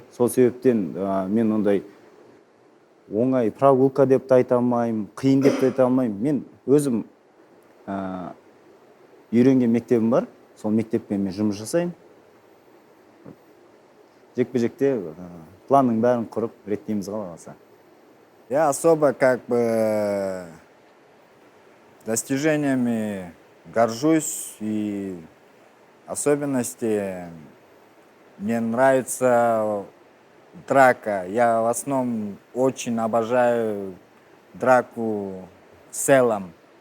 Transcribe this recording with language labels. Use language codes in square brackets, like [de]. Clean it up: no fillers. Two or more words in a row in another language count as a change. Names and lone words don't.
[kk] Сол себептен мен ондай оңай прогулка деп те айта алмаймын, қиын деп те айта алмаймын. Мен өзім үйренген мектебім бар, сол мектеппен мен жұмыс жасаймын. Жекпе-жекте планның бәрін құрып реттейміз қаласа. [ru] Я особо как бы достижениями горжусь и особенности мне нравится драка. Я в основном очень обожаю драку с целом.